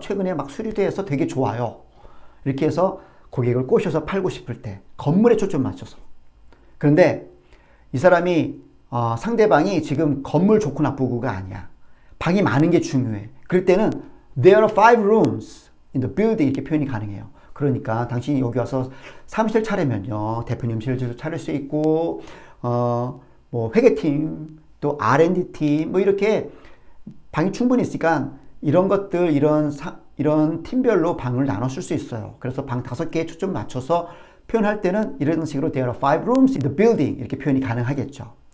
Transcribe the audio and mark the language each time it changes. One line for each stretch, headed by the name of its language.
Korean: 최근에 막 수리돼서 되게 좋아요. 이렇게 해서 고객을 꼬셔서 팔고 싶을 때 건물에 초점 맞춰서. 그런데 이 사람이 상대방이 지금 건물 좋고 나쁘고가 아니야. 방이 많은 게 중요해. 그럴 때는
English: there are 5 rooms in the building
Korean: 이렇게 표현이 가능해요. 그러니까 당신이 여기 와서 사무실 차리면요. 대표님실도 차릴 수 있고 뭐 회계팀 또 R&D 팀 뭐 이렇게 방이 충분히 있으니까 이런 것들 이런 팀별로 방을 나눠 쓸 수 있어요. 그래서 방 5개에 초점 맞춰서 표현할 때는 이런 식으로
English: there are 5 rooms in the building
Korean: 이렇게 표현이 가능하겠죠.